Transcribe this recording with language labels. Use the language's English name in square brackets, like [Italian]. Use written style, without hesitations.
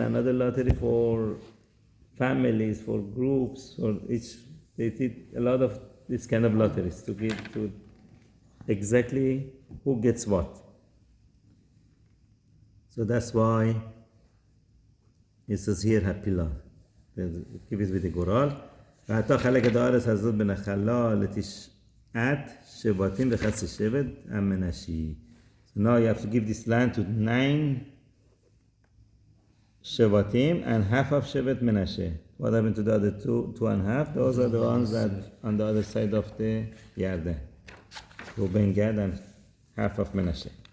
[English] Another lottery for families, for groups, for each. They did a lot of this kind of lotteries to give to exactly who gets what. So that's why it says here hapilah. Give it with the goral. [Hebrew] ועתה חלק את הארץ הזאת בנחלה לתשעת שבטים וחצי שבט המנשי. [English] So now you have to give this land to 9 shevatim and half of shevet Menashe. What happened to the other two and a half? Those are the ones that on the other side of the Yarden. Reuben, Gad, and half of Menashe.